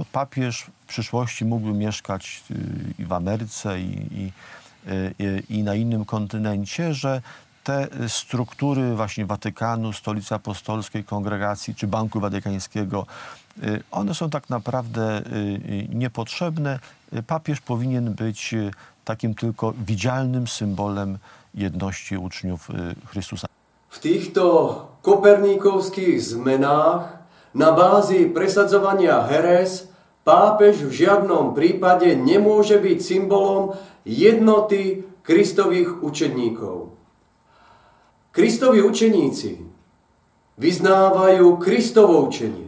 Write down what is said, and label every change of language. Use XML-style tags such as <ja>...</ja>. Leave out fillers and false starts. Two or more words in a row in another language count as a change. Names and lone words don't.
<pl>Papież w przyszłości mógłby mieszkać i w Ameryce, i na innym kontynencie, że te struktury właśnie Watykanu, Stolicy Apostolskiej, Kongregacji czy Banku Watykańskiego, one są tak naprawdę niepotrzebne. Papież powinien być takim tylko widzialnym symbolem jedności uczniów Chrystusa.</pl> <sk>V týchto koperníkovských zmenách na bázi presadzovania herez pápež v žiadnom prípade nemôže byť symbolom jednoty Kristových učedníkov. Kristovi učeníci vyznávajú Kristovo učenie.</sk>